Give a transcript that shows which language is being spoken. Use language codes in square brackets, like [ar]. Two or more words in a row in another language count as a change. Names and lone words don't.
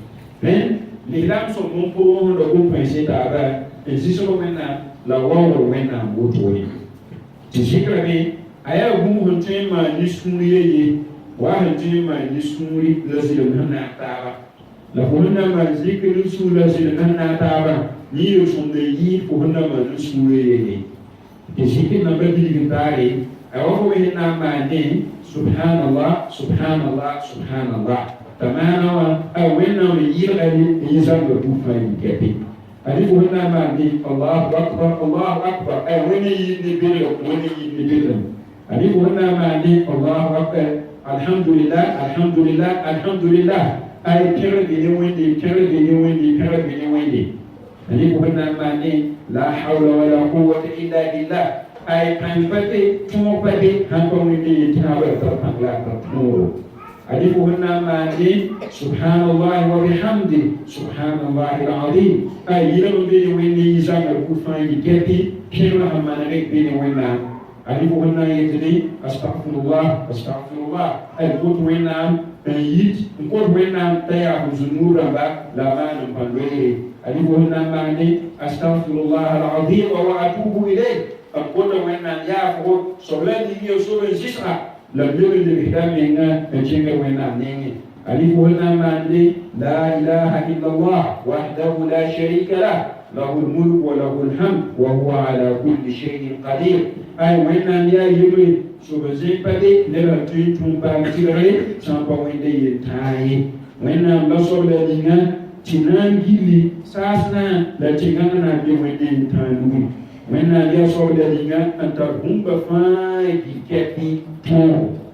[mos] lislaam sõm n pʋʋsda gom-põense taaba n zɩsg wẽnnaam la waoogd wẽnnaam wotone tɩ zikrame a yaa bũmb sẽn tõe n maan nis-sũur yeye wa sẽn tõe n maan nis-sũuri la zɩlem sẽn na n taaba la fo sẽn na n maan zikr nis-sũur la zɩlem sẽn na n taaba yẽ yel-sõmda yɩɩd fo sẽn na n maan nis-sũur yeye tɩ zikr nambã bilg n taare a wa fo me sẽn na n maande [ar] سبحان الله سبحان الله سبحان الله [mos] t'a maana wã a wẽnnaam n yɩlga ye n yɩ zãmba bũmb fãa yĩn kɛpɩ ani fo sẽn na n maande [ar] الله أكبر [mos] a wẽna yɩɩd ne belgm wẽna yɩɩd ne belgm ani fo sẽn na n maande [ar] الله أكبر الحمد لله الحمد لله الحمد لله [mos] alhamdulillah ay pẽgdbe ne wẽnde pẽgdbe ne wẽnde pẽgdbe ne wẽnde ani fo sẽn na n maande [ar] لا حول ولا قوة إلا بالله [mos] ay pãng pa be tõog pa be sãn pa wẽnde yetãabã t'a pãng la t'a tõoro ani fo sẽn na n maande [ar] سبحان الله وبحمد سبحان الله العظيم [mos] ay yɩlg n be ne wẽnde yɩ zãnga bũmb fãa yɩ kɛpɩ pẽgrã sẽn maneg be ne wẽnnaam ani fo sẽn na n yetne [ar] أستغفر الله أستغفر الله [mos] ay kot wẽnnaam n yit n kot wẽnnaam t'a yaa fo zu-nuur rãmba la maan n pa loeere ani fo sẽn na n maande [ar] أستغفر الله العظيم وأتوب إليه [mos] b kota wẽnnaam yaafgo soab la ning ya sob n zɩsga la b leb n lebsda menga n kẽnga wẽnnaam nengẽ ani fo sẽn na n maande [ar] لا إله إلا الله وحده لا شريك له له الملك وله الحمد وهو على كل شيء قدير [mos] ay wẽnnaam yaa yemre sob n zẽk pa be nebã tõe n tũm paam tɩgre sã n pa wẽnda yel-tãag ye wẽnnaam la soab la ninga tɩ na n gilli saas-nã la tɩ gãng na n be wẽnda yel-tãag nugu wẽnnaam yaa soabda linga n tar bũmba fãa yik-kɛpɩ tõogo